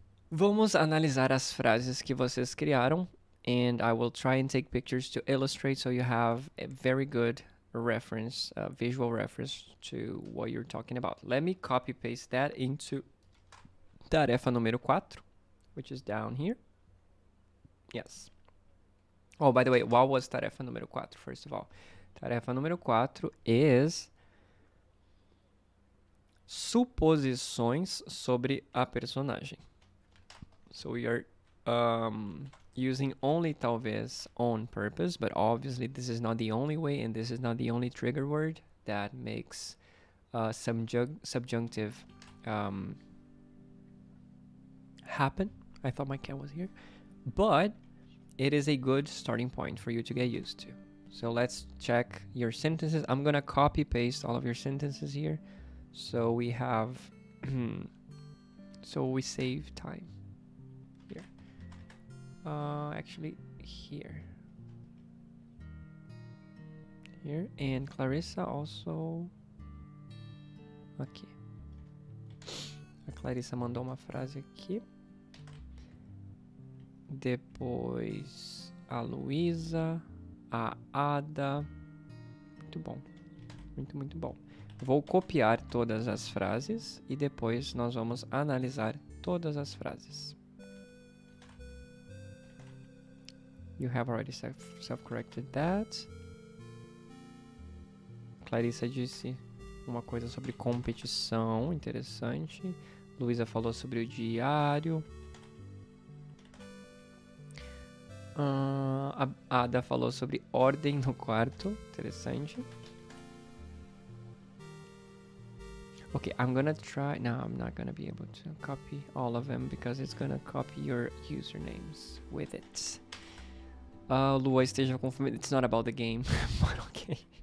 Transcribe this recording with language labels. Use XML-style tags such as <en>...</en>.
<pt>Vamos analisar as frases que vocês criaram.</pt> <en>And I will try and take pictures to illustrate so you have a very good reference, visual reference to what you're talking about. Let me copy paste that into tarefa número 4, which is down here. Yes. Oh, by the way, what was tarefa número 4, first of all?</en> <pt>Tarefa número 4 is suposições sobre a personagem.</pt> <en>So we are using only talvez on purpose, but obviously this is not the only way, and this is not the only trigger word that makes subjunctive happen. I thought my cat was here, but it is a good starting point for you to get used to. So let's check your sentences. I'm gonna copy paste all of your sentences here, so we have so we save time here. Actually here, and Clarissa also aqui.</en> <pt>A Clarissa mandou uma frase aqui. Depois a Luísa, a Ada. Muito bom. Muito bom. Vou copiar todas as frases e depois nós vamos analisar todas as frases.</pt> <en>You have already self-corrected that.</en> <pt>Clarissa disse uma coisa sobre competição, interessante. Luísa falou sobre o diário. A Ada falou sobre ordem no quarto, interessante.</pt> <en>Okay, I'm gonna try. No, I'm not gonna be able to copy all of them because it's gonna copy your usernames with it.</en> <pt>Lua esteja confundindo.</pt> <en>It's not about the game, but okay.</en>